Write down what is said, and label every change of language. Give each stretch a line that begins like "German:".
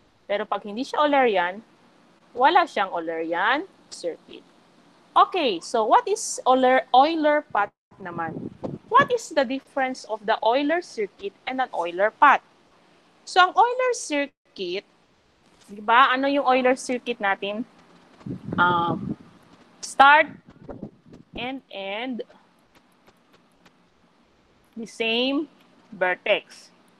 Filipino: Pero pag hindi siya Eulerian, wala siyang Eulerian circuit.
English: Okay, so what is Euler path naman? What is the difference of the Euler circuit and an Euler path?
Filipino: So, ang Euler circuit, di ba? Ano yung Euler circuit natin?
English: Start and end the same vertex.